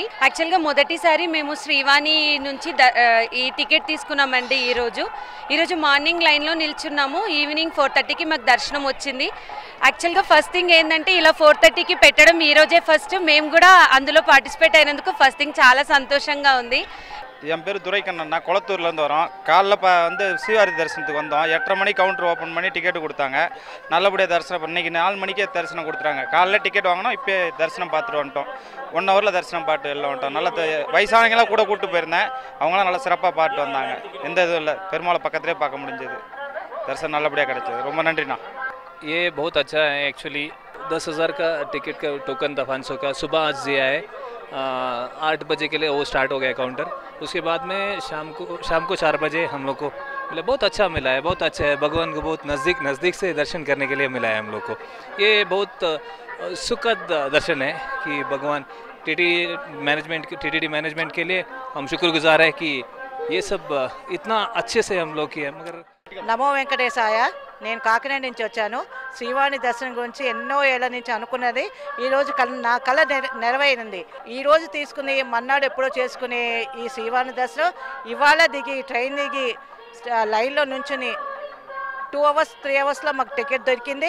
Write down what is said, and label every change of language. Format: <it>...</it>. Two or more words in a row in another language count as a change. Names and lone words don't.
<te>యాక్చువల్గా మొదటిసారి మేము శ్రీవాణి నుంచి ఈ టికెట్ తీసుకున్నామండి. ఈరోజు మార్నింగ్ లైన్లో నిల్చున్నాము. ఈవినింగ్ 4:30కి మాకు దర్శనం వచ్చింది. యాక్చువల్గా</te> <en>first thing</en> <te>ఏంటంటే ఇలా 4:30కి పెట్టడం ఈరోజే ఫస్ట్. మేము కూడా అందులో పార్టిసిపేట్ అయినందుకు</te> <en>first thing</en> <te>చాలా సంతోషంగా ఉంది.</te> <ta>என் பேர் துரைக்கண்ணன். குளத்தூர்லேருந்து வரோம். காலைல வந்து ஸ்ரீவாரி தரிசனத்துக்கு வந்தோம். 8:30 மணி</ta> <en>counter open</en> <ta>பண்ணி டிக்கெட்டு கொடுத்தாங்க. நல்லபடியாக தரிசனம் இன்றைக்கி 4 மணிக்கே தரிசனம் கொடுத்துறாங்க. காலைல டிக்கெட் வாங்கினோம், இப்போ தரிசனம் பார்த்துட்டு வந்துட்டோம். 1 ஹவரில் தரிசனம் பாட்டு எல்லாம் வந்துட்டோம். நல்ல வயசானவங்களாம் கூட கூப்பிட்டு போயிருந்தேன். அவங்களாம் நல்லா சிறப்பாக பாட்டு வந்தாங்க. எந்த இதுவும் இல்லை, பெருமாளை பக்கத்துலேயே பார்க்க முடிஞ்சது. दर्शन நல்லபடியா கிடைச்சது. ரொம்ப நன்றிண்ணா.</ta> <hi>ये बहुत अच्छा है एक्चुअली। 10,000 का टिकट का टोकन था 500 का, सुबह आज दिया है। 8 बजे के लिए वो स्टार्ट हो गया काउंटर। उसके बाद में शाम को 4 बजे हम लोग को मिला। बहुत अच्छा मिला है, बहुत अच्छा है। भगवान को बहुत नज़दीक से दर्शन करने के लिए मिला है हम लोग को। ये बहुत सुखद दर्शन है कि भगवान टीटीडी मैनेजमेंट के लिए हम शुक्रगुजार है कि ये सब इतना अच्छे से हम लोग किया। मगर</hi> <te>నమో వెంకటేశాయ. నేను కాకినాడ నుంచి వచ్చాను. శ్రీవాణి దర్శనం గురించి ఎన్నో ఏళ్ల నుంచి అనుకున్నది ఈరోజు నా కళ నెరవేరింది. ఈరోజు తీసుకుని మన్నాడు ఎప్పుడో చేసుకునే ఈ శ్రీవాణి దర్శనం ఇవాళ దిగి ట్రైన్ దిగి లైన్లో నుంచుని</te> <en>2 hours 3 hours</en> <te>మాకు టికెట్ దొరికింది.</te>